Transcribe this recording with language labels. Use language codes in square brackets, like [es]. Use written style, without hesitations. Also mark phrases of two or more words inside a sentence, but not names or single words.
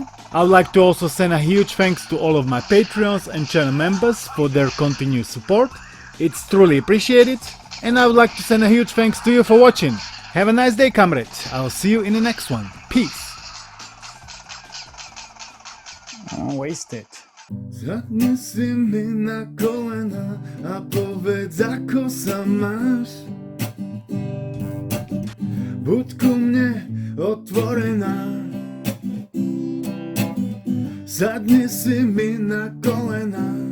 [en] I would like to also send a huge thanks to all of my Patreons and channel members for their continued support. It's truly appreciated. And I would like to send a huge thanks to you for watching. Have a nice day, comrade. I'll see you in the next one. Peace. Wasted. [sk] Zadni si mi na kolena a povedz ako sa máš. Buď ku mne otvorená. Zadni si mi na kolena.